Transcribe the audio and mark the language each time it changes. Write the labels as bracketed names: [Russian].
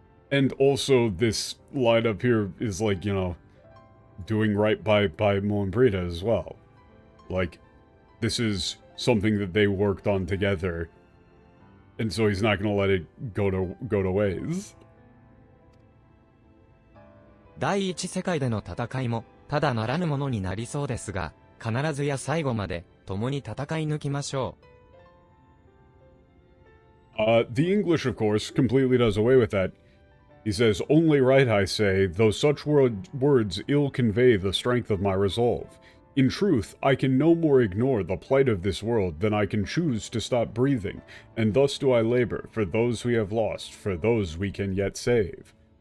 [English] And also, this line up here is like, you know, doing right by Moenbrita as well. Like, this is something that they worked on together, and so he's not gonna let it go to waste. [Japanese] 第一世界での戦いも、ただならぬものになりそうですが、必ずや最後まで、共に戦い抜きましょう。 [English] The English, of course, completely does away with that. He says, only right, I say, though such words ill convey the strength of my resolve. In truth, I can no more ignore the plight of this world than I can choose to stop breathing, and thus do I labor for those we have lost, for those we can yet save.